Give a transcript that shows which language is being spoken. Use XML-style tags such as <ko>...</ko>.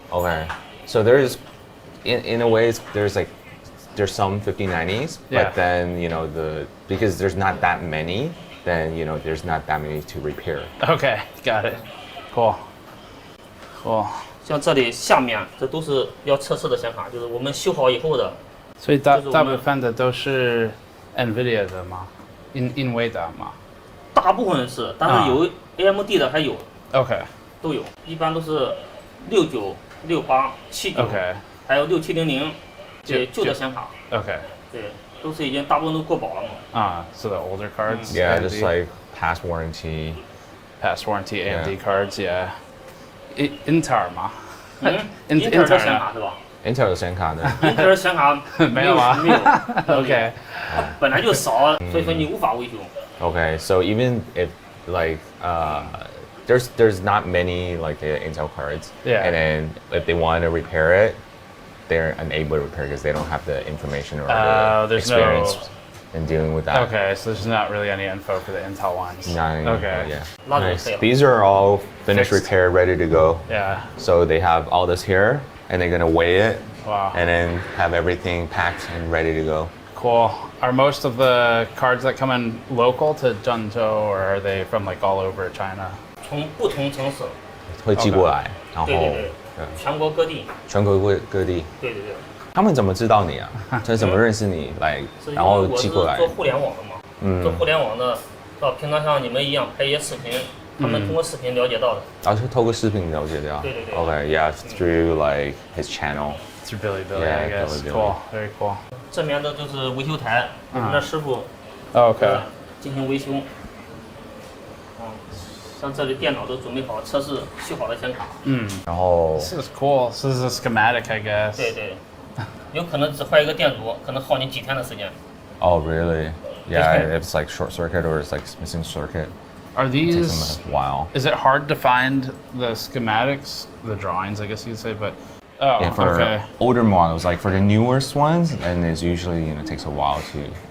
<en>Okay, so there's in a way there's some 5090s, Yeah. but then because there's not that many, then there's not that many to repair. Okay, got it. Cool.</en> <zh>像这里下面这都是要测试的显卡，就是我们修好以后的。所以大部分的都是 Nvidia 的吗？Nvidia 吗？大部分是，但是有 AMD 的还有。</zh> <en>OK。</en> <zh>都有，一般都是69、68、79，</zh> <en>OK，</en> <zh>还有6700，对，旧的显卡。</zh> <en>OK。</en> <zh>对，都是已经大部分都过保了嘛。</zh> <en>啊，so the older cards. Yeah, just like past warranty AMD cards. Yeah. Intel 吗</en> <zh>？Intel 的显卡是吧？Intel 的显卡呢？Intel 的显卡没有啊？没有。</zh> <en>OK。</en> <zh>本来就少，所以说你无法维修。</zh> <en>Okay, so even if there's not many like the Intel cards, yeah, and then if they want to repair it, they're unable to repair because they don't have the information or the experience in dealing with that. Okay, so there's not really any info for the Intel ones. Not any okay. info, yeah. Nice. These are all finished, repaired, ready to go. Yeah. So they have all this here, and they're gonna weigh it, wow, and then have everything packed and ready to go. Cool. Are most of the cards that come in local to Zhengzhou, or are they from like all over China?</en> <zh>从不同城市会寄过来，然后对，全国各地。全国各地。对对对。他们怎么知道你啊？他怎么认识你来，然后寄过来？做互联网的嘛，做互联网的，平常像你们一样拍一些视频，他们通过视频了解到的。然后是透过视频了解到。对对对。</zh> <en>Okay, yeah, through like his channel. Through Bilibili, I guess. Cool, very cool.</en> <zh>这边的就是维修台，我们的师傅</zh> <en>OK</en> <zh>进行维修。像这里电脑都准备好，测试修好的显卡。然后</zh> <en>This is cool. This is a schematic, I guess. 对对，有可能只坏一个电阻，可能耗你几天的时间。 Oh, really? Yeah, if it's like short circuit or it's like missing circuit. Are these? It takes them a while. Is it hard to find the schematics, the drawings, I guess you'd say, but. Oh, yeah, for okay. older models, like for the newest ones, and it's usually takes a while to.</en>